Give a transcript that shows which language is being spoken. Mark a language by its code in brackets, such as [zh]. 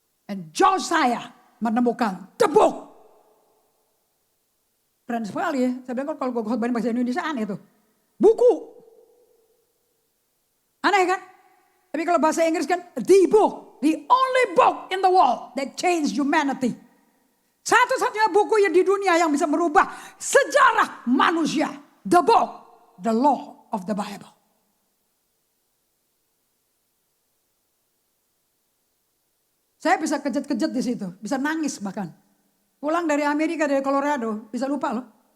[id] And Josiah menemukan The Book. Keren sekali ya. Saya bilang kalau gue khotbahin bahasa Indonesia aneh tuh. Buku. Aneh kan? Tapi kalau bahasa Inggris kan The Book. [en] The only book in the world that changed humanity. [id] Satu-satunya buku yang di dunia yang bisa merubah sejarah manusia. The Book. [en] The Law of the Bible. [id] Saya bisa kejut-kejut di situ, bisa nangis bahkan. Pulang dari Amerika, dari Colorado, bisa lupa loh.